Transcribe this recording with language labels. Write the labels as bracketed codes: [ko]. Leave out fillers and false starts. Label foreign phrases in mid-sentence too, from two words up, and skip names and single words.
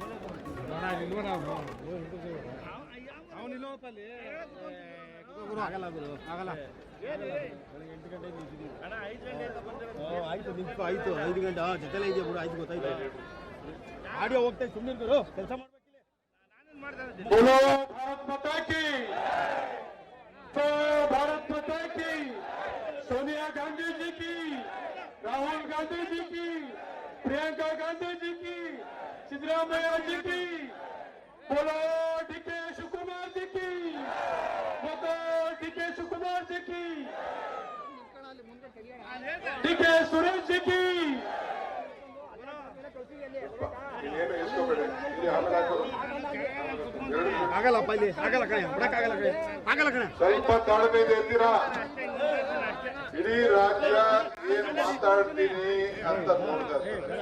[kn] ಆಯ್ತು 5 ಗಂಟೆ ಜೊತೆಲೇ ಇದೆಯಾ ಬಿಡು. ಆಯ್ತು ಗೊತ್ತಾಯ್ತು. ಆಡಿಯೋ ಹೋಗ್ತಾ ಸುಮ್ಮನೆ ಕೆಲಸ ಮಾಡ್ಬೇಕಿಲ್ಲ. [hi] बोलो भारत माता की, तो भारत माता की, सोनिया गांधी जी की, राहुल गांधी जी की, प्रियंका गांधी जी की, सिद्धरामैया जी की, बोलो डी.के. शिवकुमार जी की, बोलो डी.के. शिवकुमार जी की, डी.के. सुरेश जी की. [kn] ಆಗಲ್ಲಪ್ಪ, ಇಲ್ಲಿ ಆಗಲ್ಲ ಕಣೆ, ಬಿಡಕ್ಕಾಗಲ್ಲ ಕಣೆ, ಆಗಲ್ಲ ಕಣೆ. ಸ್ವಲ್ಪ ತಾಳ್ಮೆ ಇದ್ದೀರಾ? ಇಡೀ ರಾಜ್ಯ ಏನ್ ಮಾತಾಡ್ತೀನಿ ಅಂತ ನೋಡ್ತಾ ಇರ್ತಾರೆ.